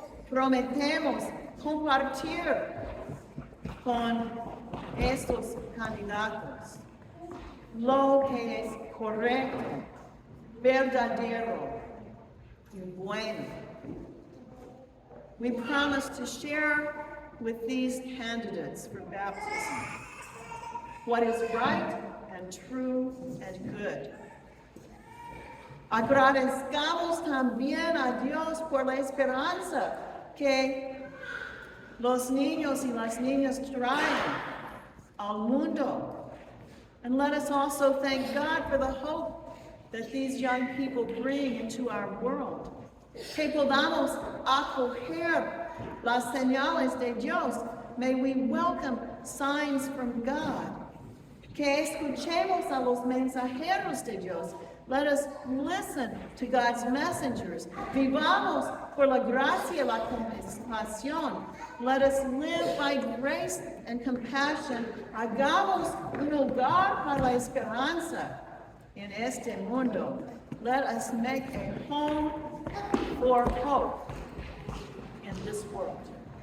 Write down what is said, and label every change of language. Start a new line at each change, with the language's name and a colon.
Spanish: Prometemos compartir con estos candidatos lo que es correcto, verdadero y bueno.
English: We promise to share with these candidates for baptism what is right and true and good.
Spanish: Agradezcamos también a Dios por la esperanza que los niños y las niñas traen al mundo.
English: And let us also thank God for the hope that these young people bring into our world.
Spanish: Que podamos acoger las señales de Dios.
English: May we welcome signs from God.
Spanish: Que escuchemos a los mensajeros de Dios.
English: Let us listen to God's messengers.
Spanish: Vivamos por la gracia, la compasión.
English: Let us live by grace and compassion.
Spanish: Hagamos un hogar para la esperanza en este mundo.
English: Let us make a home for hope in this world.